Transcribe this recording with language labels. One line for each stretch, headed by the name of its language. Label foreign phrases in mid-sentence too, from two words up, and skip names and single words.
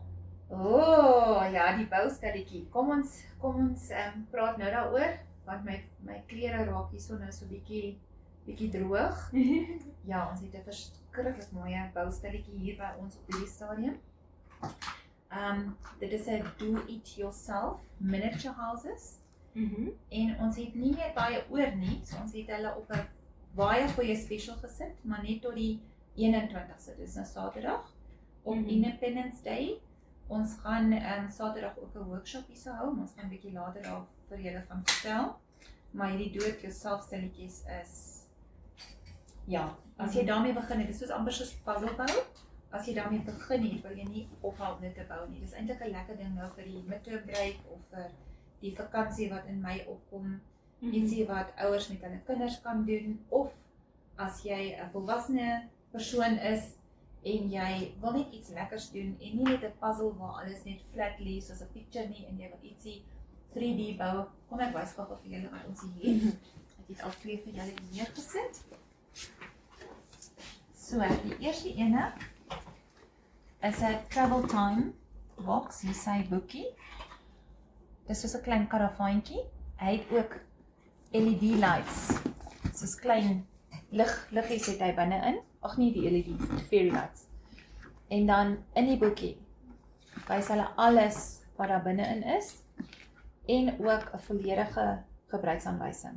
Afrikaans: Ja, die boustelletjie. Kom ons praat nou daaroor want my klere raak hierso nou so bietjie droog. Ja, ons het 'n verskriklik mooi boustelletjie hier by ons op hierdie stadium. Dit is 'n
English: do-it-yourself miniature houses
Afrikaans: en ons het nie meer baie oor nie, so ons het hulle op 'n baie goeie special gesit, maar net tot die 21ste, dis nou Saterdag op Independence Day. Ons gaan Saterdag ook 'n workshop hierso hou, ons gaan 'n bietjie later daar vir julle van vertel. Maar hierdie do-it-yourself stelletjies is ja, as jy daarmee begin, dit is soos amper soos puzzle bou. As jy daarmee begin het, wil jy nie ophou om dit te bou nie. Dis eintlik 'n lekker ding nou vir die
English: midterm break
Afrikaans: of vir die vakansie wat in Mei opkom. Ietsie wat ouers met hulle kinders kan doen of as jy 'n volwasse persoon is en jy wil net iets lekkers doen en nie net 'n puzzle waar alles net flat lê soos 'n picture nie en jy wil ietsie 3D bou. Kom ek wys gou vir julle wat ons hier het. Ek het al 2 vir julle neergesit. So, die eerste ene is 'n
English: travel time box,
Afrikaans: hier sy boekie. Dis soos 'n klein karavaantjie. Hy het ook
English: LED lights.
Afrikaans: Soos klein liggies het hy binne-in. Ag nee, die LED, die
English: fairy lights.
Afrikaans: En dan in die boekie wys hulle alles wat daar binne-in is en ook 'n volledige gebruiksaanwysing.